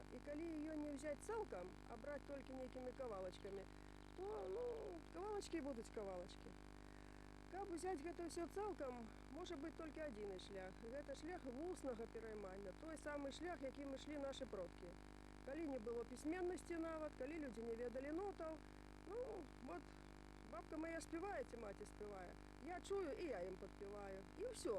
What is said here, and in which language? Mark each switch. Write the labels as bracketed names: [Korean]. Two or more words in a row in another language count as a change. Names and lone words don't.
[Belarusian] І калі яе не ўзяць цалкам, а браць толькі нейкімі кавалачкамі, то, ну, кавалачкі будуць кавалачкі. Каб узяць гэта ўсё цалкам, можа быць толькі адзіны шлях. Гэта шлях вуснага пераймання, той самы шлях, якім ішлі нашы продкі. Калі не было пісьменнасці нават, калі людзі не ведалі нотаў, [Ukrainian] Ну, от бабка моя співає, ці маті співає. Я чую і я їм підспіваю. І все.